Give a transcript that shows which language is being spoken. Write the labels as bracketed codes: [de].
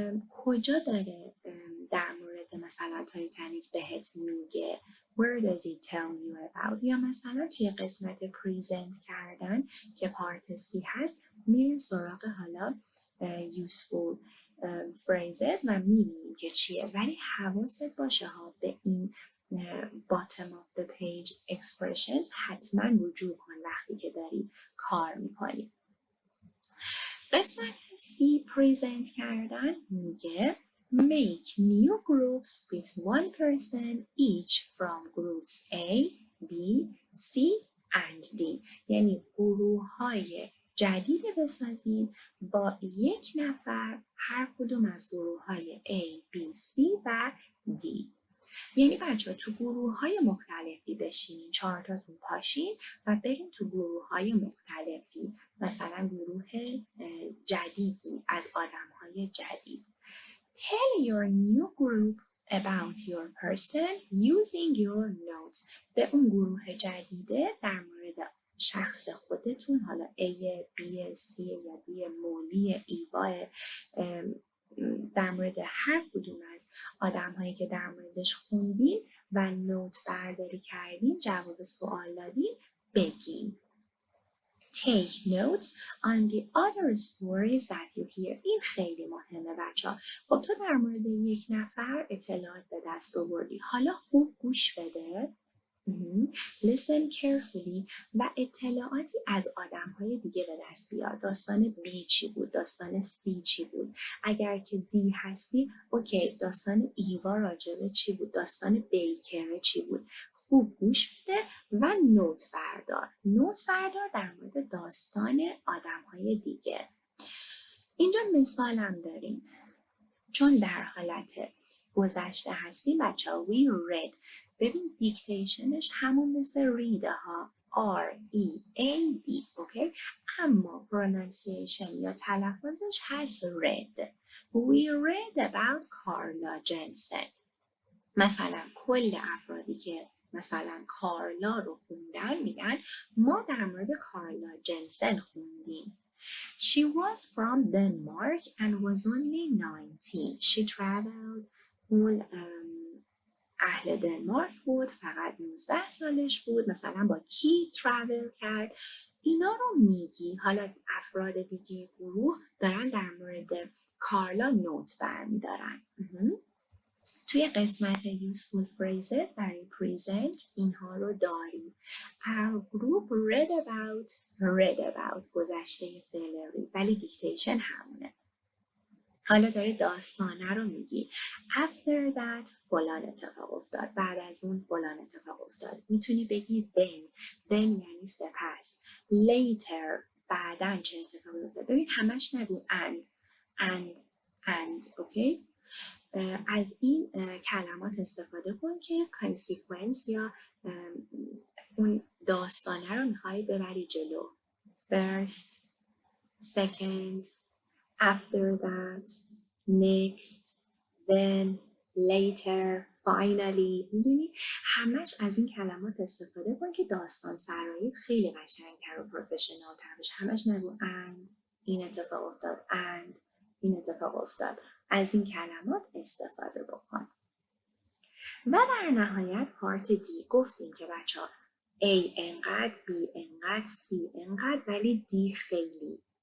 [fa] کجا داره در مورد مثلا تایتانیک بهت میگه؟ [en] Where does it tell you about؟ [fa] یا مثلا توی قسمت پریزنت کردن که پارت سی هست، میریم سراغ حالا useful phrases و میبینیم که چیه. ولی حواست باشه ها به این [en] bottom of the page expressions [fa] حتما رجوع کن وقتی که داری کار میکنی. قسمت [en] C [fa] present کردن میگه [en] make new groups with one person each from groups A, B, C and D. [fa] یعنی گروه‌های جدید بسازید با یک نفر هر کدوم از گروه‌های A, B, C و D. یعنی بچه‌ها تو گروه‌های مختلفی بشینین، 4 تاتون پاشین و برین تو گروه‌های مختلفی، مثلا گروه جدیدی از آدم‌های جدید. [en] Tell your new group about your person using your notes. [fa] به اون گروه جدیده در مورد شخص خودتون، حالا A, B, C یا D، مولی، ایوا، در مورد هر کدوم از آدم هایی که در موردش خوندین و نوت برداری کردین، جواب سوال دادین، بگین. [en] Take notes on the other stories that you hear. [fa] این خیلی مهمه بچه‌ها. خب تو در مورد یک نفر اطلاعات به دست آوردی. حالا خوب گوش بده. [en] Listen carefully [fa] و اطلاعاتی از آدم‌های دیگه به دست بیار. داستان B چی بود؟ داستان C چی بود؟ اگر که D هستی، اوکی، داستان ایوا راجبه چی بود؟ داستان بیکر چی بود؟ خوب گوش بده و نوت بردار. نوت بردار در مورد داستان آدم‌های دیگه. اینجا مثالم داریم. چون در حالت گذشته هستیم بچه‌ها، [en] we read. [fa] ببین دیکتیشنش همون مثل ریده ها، R-E-A-D، اوکی؟ اما پرونانسیشن یا تلفظش هست read. [en] We read about Carla Jensen. [fa] مثلا کل افرادی که مثلا کارلا رو خوندن میگن ما در مورد کارلا جنسن خوندیم. [en] She was from Denmark and was only 19. She traveled. [fa] اون اهل دنمارک بود، فقط 19 سالش بود، مثلا با کی ترافل کرد. اینا رو میگی. حالا افراد دیگه گروه دارن در مورد کارلا نوت برمیدارن. توی قسمت useful phrases برای present اینها رو داریم. Our group read about گذشته فعل ولی دیکتیشن همونه. حالا داره داستانه رو میگی. [en] After that [fa] فلان اتفاق افتاد. بعد از اون فلان اتفاق افتاد. میتونی بگی then یعنی سپس. Later بعداً چه اتفاقی افتاد. ببین همش نگو and اوکی؟ از این کلمات استفاده کن که consequence یا اون داستانه رو میخوای ببری جلو. [en] First, second, after that, next, then, later, finally. [fa] میدونی همش از این کلمات استفاده کن که داستان سرایی خیلی قشنگتر و پروفشنال تر بشه. همش نگو and این اتفاق افتاد and این اتفاق افتاد. از این کلمات استفاده بکن. و در نهایت پارت دی گفتیم که بچه ها A انقدر، B انقدر، C انقدر، ولی D خیلی.